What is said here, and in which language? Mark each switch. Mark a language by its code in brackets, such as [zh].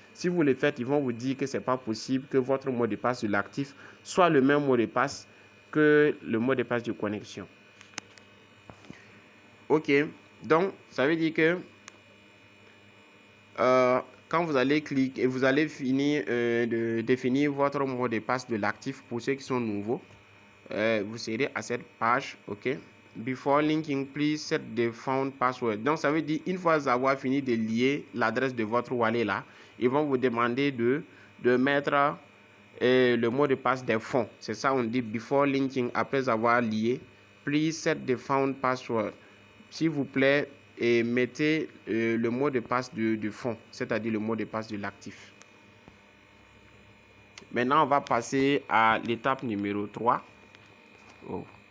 [fr] Si vous le faites, ils vont vous dire que ce n'est pas possible que votre mot de passe de l'actif soit le même mot de passe que le mot de passe de connexion. OK. Donc, ça veut dire que quand vous allez cliquer et vous allez finir de définir votre mot de passe de l'actif pour ceux qui sont nouveaux, vous serez à cette page. OK. [en] Before linking, please set the found password. [fr] Donc, ça veut dire une fois avoir fini de lier l'adresse de votre wallet là, ils vont vous demander de mettre le mot de passe des fonds. C'est ça, on dit [en] before linking, [fr] après avoir lié. [en] Please set the found password. [fr] S'il vous plaît, et mettez le mot de passe du fonds, c'est-à-dire le mot de passe de l'actif. Maintenant, on va passer à l'étape numéro 3. Oh.